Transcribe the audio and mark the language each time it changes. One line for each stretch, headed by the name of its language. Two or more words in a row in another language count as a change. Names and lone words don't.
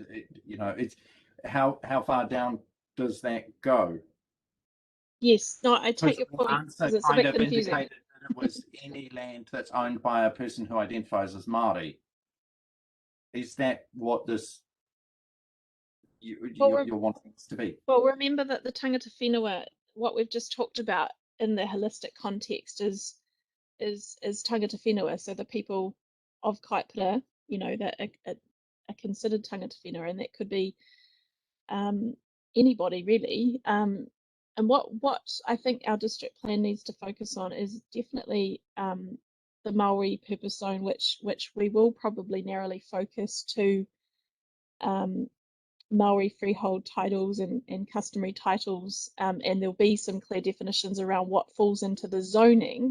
English: It's how far down does that go? Yes, no, I take your point. Answer It's a kind bit of confusing. indicated that it was any land that's owned by a person who identifies as Maori. Is that what this you're wanting this to be. Well, remember that the
Māori: tangata whenua,
English: what we've just talked about in the holistic context is
Māori: tangata whenua,
English: so the people of Kaipara, that are considered
Māori: tangata whenua,
English: and that could be anybody really. And what I think our district plan needs to focus on is definitely the Maori purpose zone, which we will probably narrowly focus to Maori freehold titles and customary titles, and there'll be some clear definitions around what falls into the zoning.